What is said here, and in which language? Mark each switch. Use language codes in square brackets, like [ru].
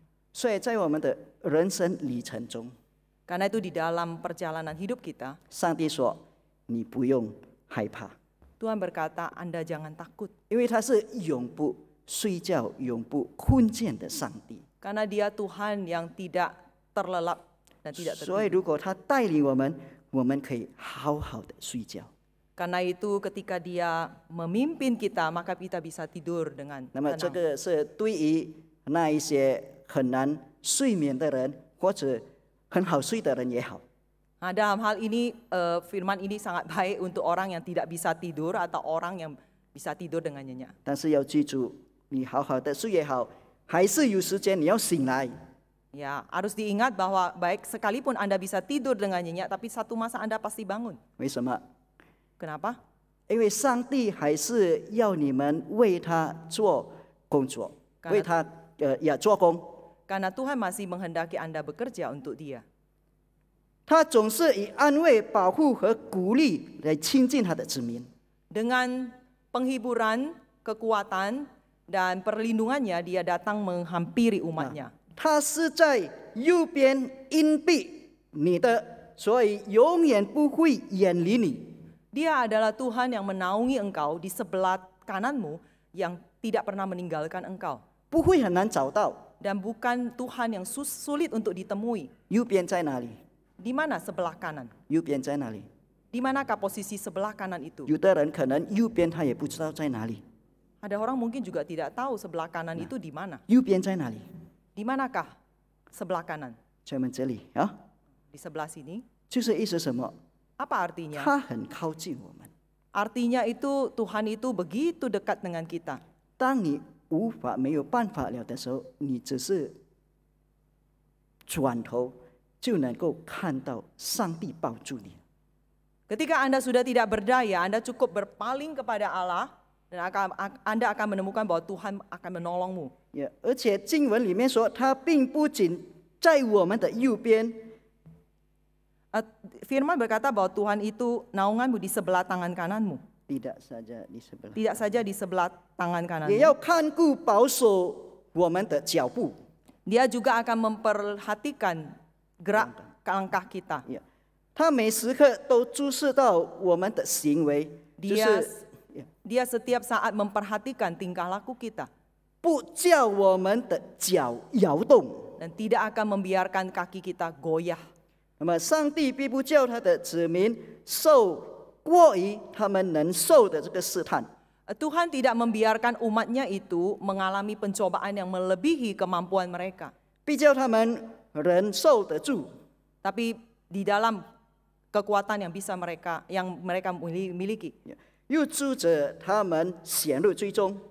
[zh] 所以在我们的人生里程中， [id] Karena itu di dalam perjalanan hidup kita, [zh] 上帝说你不用害怕， [id] Tuhan berkata Anda jangan takut. [zh] 因为他是永不睡觉、永不困倦的上帝。 [id] Karena dia Tuhan yang tidak terlelap dan tidak [zh] 所以 [id] tertidur. [zh] 如果他带领我们，我们可以好好的睡觉。 [id] Karena itu ketika dia memimpin kita, maka kita bisa tidur dengan [zh] 那么这 [id] tenang. [zh] 个是对于那一些很难睡眠的人，或者很好睡的人也好。 [id] Nah, dalam hal ini firman ini sangat baik untuk orang yang tidak bisa tidur atau orang yang bisa tidur dengan nyenyak. [zh] 但是要记住，你好好的睡也好，还是有时间你要醒来。 [id] Ya, harus diingat bahwa baik sekalipun Anda bisa tidur dengan nyenyak, tapi satu masa Anda pasti bangun. [zh] 为什么？ [id] Kenapa? [zh] 因为上帝还是要你们为他做工作，为他做工。 [id] Karena Tuhan masih menghendaki Anda bekerja untuk Dia. [zh] 他总是以安慰、保护和鼓励来亲近他的子民。 [id] Dengan penghiburan, kekuatan, dan perlindungannya, Dia datang menghampiri umatnya. [zh] 他是在右边荫庇你的，所以永远不会远离你。 [id] Dia adalah Tuhan yang menaungi engkau di sebelah kananmu yang tidak pernah meninggalkan engkau. [zh] 不会很难找到。 [id] Dan bukan Tuhan yang sulit untuk ditemui. [zh] 右边在哪里？ [id] Di mana sebelah kanan? [zh] 右边在哪里？ [id] Di manakah posisi sebelah kanan itu? [zh] 有的人可能右边他也不知道在哪里。 [id] Ada orang mungkin juga tidak tahu sebelah kanan itu di mana. [zh] 右边在哪里？ [id] Di manakah sebelah kanan? [zh] 在我们这里啊， [id] Di sebelah sini. [zh] 就是意思什么？ [id] Apa artinya? [zh] 他很靠近我们。 [id] Artinya itu Tuhan itu begitu dekat dengan kita. [zh] 当你没有办法了的时候，你只是转头就能够看到上帝抱住你。 [id] Ketika Anda sudah tidak berdaya, Anda cukup berpaling kepada Allah dan Anda akan menemukan bahwa Tuhan akan menolongmu. [zh] 而且经文里面说，他并不仅在我们的右边， [id] Firman berkata bahwa Tuhan itu naunganmu di sebelah tangan kananmu. tidak saja di sebelah， Tidak saja di sebelah tangan [zh] 也 [id] kananmu. [zh] 要看顾保守我们的脚步。 [id] Dia juga akan memperhatikan gerak langkah kita. [zh] 他每时刻都注视到我们的行为，就 [id] Dia [zh] 是 [id] dia setiap saat memperhatikan tingkah laku kita [zh] 不叫我们的脚摇动。 [id] dan tidak akan membiarkan kaki kita goyah. [zh] 那么，上帝必不叫他的子民受过于他们能受的这个试探， [id] Tuhan tidak membiarkan umatnya itu mengalami pencobaan yang melebihi kemampuan mereka. [zh] 必叫他们忍受得住。 [id] Tapi di dalam kekuatan yang mereka miliki [zh] 又助着他们陷入最终，